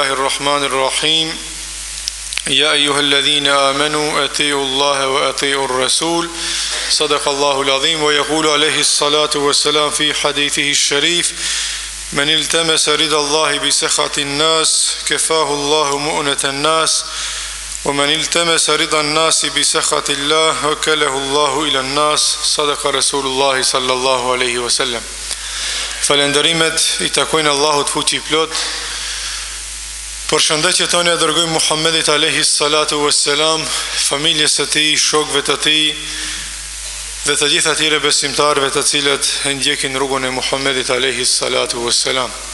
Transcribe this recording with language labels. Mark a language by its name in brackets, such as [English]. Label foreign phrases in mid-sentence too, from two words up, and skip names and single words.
[Arabic] الرحمن الرحيم يا أيها الذين آمنوا أطيعوا الله وأطيعوا الرسول صدق الله العظيم ويقول عليه الصلاة والسلام في حديثه الشريف من التمس رضا الله بسخط الناس كفاه الله مؤنة الناس ومن التمس رضا الناس بسخط الله وكله الله إلى الناس صدق رسول الله صلى الله عليه وسلم. [Albanian] Falenderimet I takojnë Allahut fuqi plot. Përshëndetje tonë e dërgojmë Muhammedit [Arabic] عليه الصلاة والسلام, [Albanian] familjes së tij, shokëve të tij dhe të gjithë atyre besimtarëve të cilët e ndjekin rrugën e Muhammedit [Arabic] عليه الصلاة والسلام.